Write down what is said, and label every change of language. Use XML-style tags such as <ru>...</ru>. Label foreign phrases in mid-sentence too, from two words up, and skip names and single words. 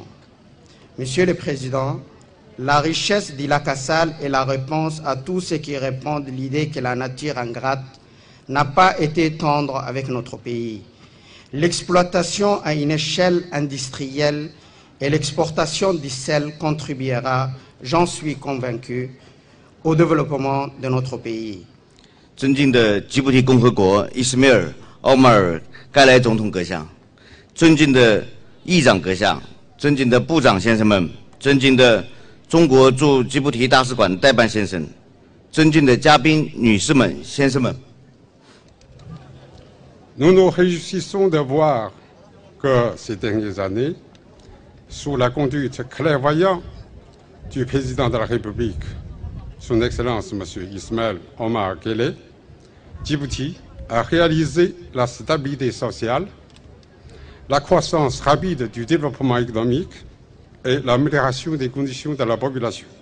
<fr>Monsieur le Président, la richesse d'Ila-Kassal est la réponse à tous ceux qui répandent l'idée que la nature ingrate n'a pas été tendre avec notre pays. L'exploitation à une échelle industrielle et l'exportation du sel contribuera, j'en suis convaincu, au développement de notre pays.</fr> <zh>尊敬的吉布提共和国伊斯梅尔·奥马尔·盖莱总统阁下，尊敬的议长阁下，尊敬的部长先生们，尊敬的中国驻吉布提大使馆代办先生，尊敬的嘉宾女士们、先生们。</zh> <fr>Nous nous réjouissons d'avoir que ces dernières années, sous la conduite clairvoyante du président de la République, son Excellence M. Ismaël Omar Guelleh, Djibouti a réalisé la stabilité sociale, la croissance rapide du développement économique et l'amélioration des conditions de la population.</fr>